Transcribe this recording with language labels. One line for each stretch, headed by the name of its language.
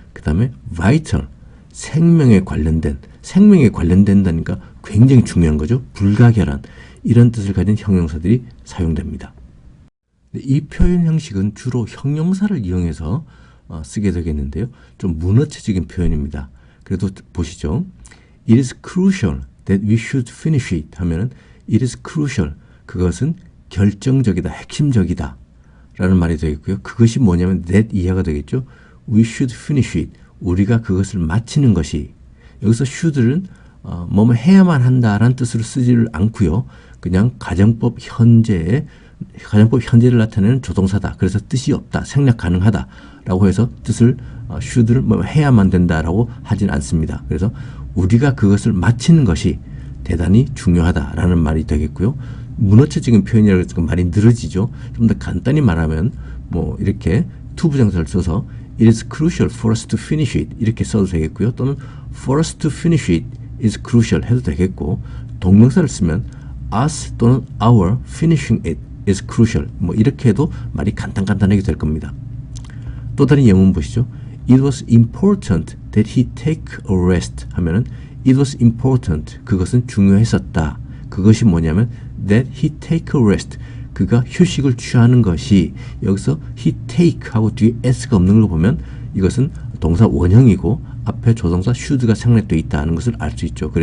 Korean: 그 다음에 vital, 생명에 관련된다니까 굉장히 중요한 거죠. 불가결한 이런 뜻을 가진 형용사들이 사용됩니다. 이 표현 형식은 주로 형용사를 이용해서 쓰게 되겠는데요. 좀 문어체적인 표현입니다. 그래도 보시죠.
English: It is crucial that we should finish it
Korean: 하면은
English: it is crucial,
Korean: 그것은 결정적이다, 핵심적이다 라는 말이 되겠고요. 그것이 뭐냐면 that 이하가 되겠죠.
English: We should finish it,
Korean: 우리가 그것을 마치는 것이, 여기서 should는 뭐뭐 해야만 한다라는 뜻으로 쓰지를 않고요. 그냥 가정법 현재를 나타내는 조동사다. 그래서 뜻이 없다, 생략 가능하다 라고 해서 뜻을 should를 뭐 해야만 된다라고 하진 않습니다. 그래서 우리가 그것을 마치는 것이 대단히 중요하다라는 말이 되겠고요. 문어체적인 표현이라고 해서 말이 늘어지죠. 좀 더 간단히 말하면 뭐 이렇게 투부정사를 써서
English: It is crucial for us to finish it
Korean: 이렇게 써도 되겠고요. 또는
English: for us to finish it is crucial
Korean: 해도 되겠고, 동명사를 쓰면
English: us 또는 our finishing it is crucial
Korean: 뭐 이렇게 해도 말이 간단하게 될 겁니다. 또 다른 예문 보시죠.
English: It was important that he take a rest
Korean: 하면은
English: it was important,
Korean: 그것은 중요했었다. 그것이 뭐냐면
English: that he take a rest,
Korean: 그가 휴식을 취하는 것이, 여기서 he take 하고 뒤에 s가 없는 걸 보면 이것은 동사 원형이고 앞에 조동사 should가 생략되어 있다는 것을 알 수 있죠.